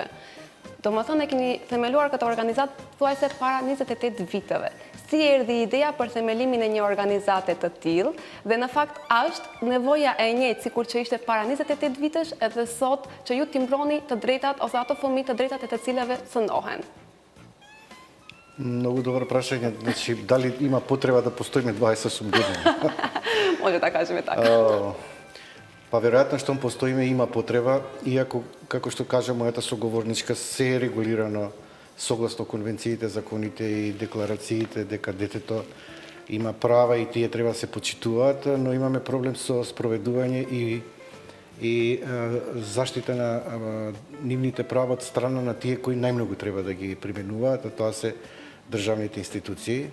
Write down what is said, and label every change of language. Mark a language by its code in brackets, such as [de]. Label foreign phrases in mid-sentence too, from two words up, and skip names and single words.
[sq] Do më thënë e keni themeluar këtë organizatë thuajse para 28 viteve. Si erdhi ideja për themelimin e një organizate të tillë dhe në fakt është nevoja e njëjtë sikur që ishte para 28 vitesh edhe sot që ju t'i mbroni të drejtat ose ato fëmijë të drejtat e të cilave cënohen? [mk] Много добро прашање. Значи, дали има потреба да постоиме 28 години? Може да кажеме така. Па веројатно што постоиме има потреба, иако, како што кажа мојата соговорничка, се е регулирано согласно конвенциите, законите и декларациите дека детето има права и тие треба да се почитуваат, но имаме проблем со спроведување и заштита на нивните права од страна на тие кои најмногу треба да ги применуваат, а тоа се државните институции.